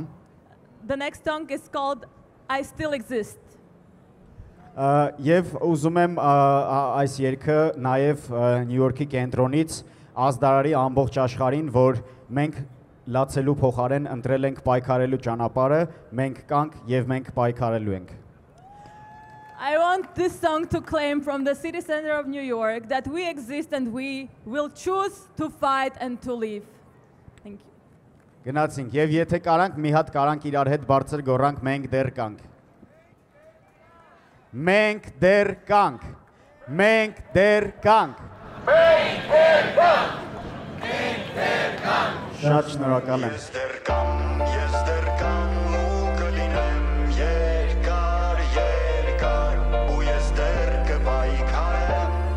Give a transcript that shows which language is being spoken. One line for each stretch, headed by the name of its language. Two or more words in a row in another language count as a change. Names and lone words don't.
English: The next song is called I Still Exist
Armenian: Եվ ուզում եմ այս երգը նաև Նյու Յորքի կենտրոնից ազդարարի ամբողջ աշխարհին, որ մենք լացելու փոխարեն ընտրել ենք պայքարելու ճանապարհը, մենք կանք եւ մենք պայքարելու ենք։
English: I want this song to claim from the city center of New York that we exist and we will choose to fight and to live. Thank you.
Armenian: Գնացինք եւ եթե կարանք մի հատ կարանք իրար հետ բարձր գոռանք մենք դեռ կանք։ Մենք դեռ կանք։ Մենք դեռ կանք։ Մենք դեռ կանք։ Մենք դեռ կանք։ Շատ շնորհակալ եմ։ Ես դեռ կամ ու կլինեմ երկար երկար ու ես դեռ կպայքարեմ։